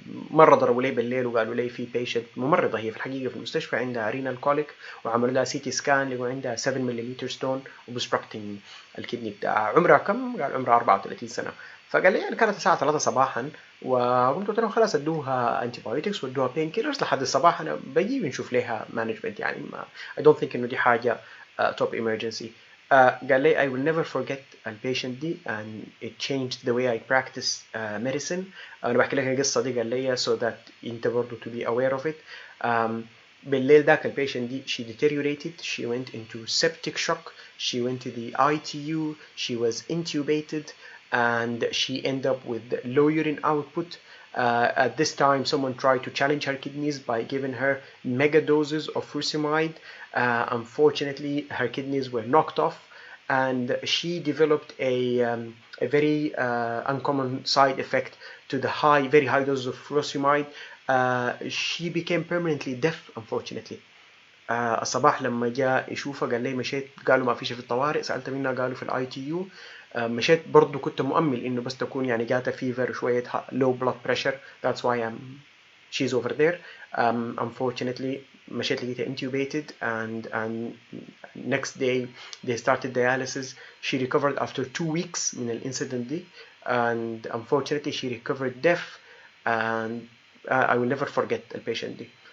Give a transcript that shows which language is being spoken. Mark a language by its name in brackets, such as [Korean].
[Arabic] مرة ضربوا لي بالليل وقالوا لي في بيشنت ممرضة هي في الحقيقة في المستشفى عندها رينال كوليك، وعملوا لها سي تي سكان لقوا عندها 7 ملم ستون وبسبركتنج الكدني بتاعها. عمرها كم؟ قال عمرها 34 سنة. فقال لي يعني كانت الساعة 3 صباحا، وقمت قلت لهم خلاص ادوها انتي بايوتكس وادوها بين كيلرز لحد الصباح انا بجي ونشوف لها مانجمنت يعني. [English] ما I don't think [Arabic] انه دي حاجة [English] top emergency. [Arabic] قال لي [English] I will never forget [Arabic] البيشنت دي [English] and it changed the way I practice medicine. [Arabic] أنا بحكي لك القصة دي قال لي so that أنت برضو [English] to be aware of it. [Arabic] بالليل ذاك البيشنت دي [English] she deteriorated, she went into septic shock, she went to the ITU, she was intubated, and she ended up with low urine output. At this time someone tried to challenge her kidneys by giving her mega doses of furosemide. Unfortunately her kidneys were knocked off and she developed a very uncommon side effect to the very high doses of furosemide. She became permanently deaf unfortunately. [Arabic] الصباح لما جاء يشوفها قال لي مشيت، قالوا ما فيش في الطوارئ، سألت منها قالوا في الاي تي يو. مشيت برضو كنت مؤمل انه بس تكون يعني جاتها فيفر وشوية [English] low blood pressure, that's why she's over there. Unfortunately [Arabic] مشيت لقيتها [English] intubated and next day they started dialysis. She recovered after 2 weeks [Arabic] من الانسيدنت دي [English] and unfortunately she recovered deaf and I will never forget [Arabic] البيشنت دي.